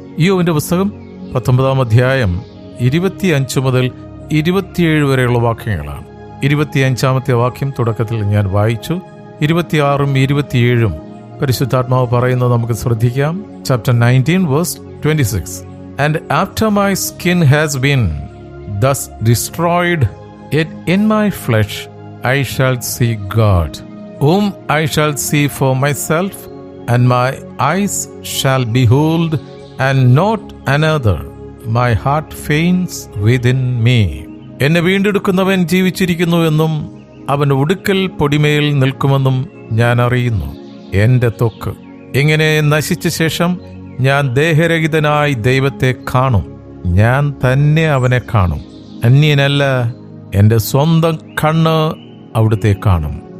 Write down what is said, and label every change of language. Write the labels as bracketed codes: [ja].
[ml] ഇയ്യോബിന്റെ പുസ്തകം 19 അധ്യായം 25 മുതൽ 27 വരെയുള്ള വാക്യങ്ങളാണ്. 25-ാമത്തെ വാക്യം തുടക്കത്തിൽ ഞാൻ വായിച്ചു. 26-ഉം 27-ഉം പരിശുദ്ധാത്മാവ് പറയുന്നത് നമുക്ക് ശ്രദ്ധിക്കാം. [en] Chapter 19 verse 26. And after my skin has been thus destroyed, yet in my flesh I shall see God, whom I shall see for myself, and my eyes shall behold, and not another. My heart faints within me. [ml] എന്നെ വീണ്ടെടുക്കുന്നവൻ ജീവിച്ചിരിക്കുന്നു എന്നും അവൻ ഒടുക്കൽ പൊടിമേൽ നിൽക്കുമെന്നും ഞാൻ അറിയുന്നു. എന്റെ ത്വക്ക് ഇങ്ങനെ നശിച്ച ശേഷം ഞാൻ ദേഹരഹിതനായി ദൈവത്തെ കാണും. ഞാൻ തന്നെ അവനെ കാണും, അന്യനല്ല. എൻ്റെ സ്വന്തം കണ്ണ് അവിടുത്തെ കാണും.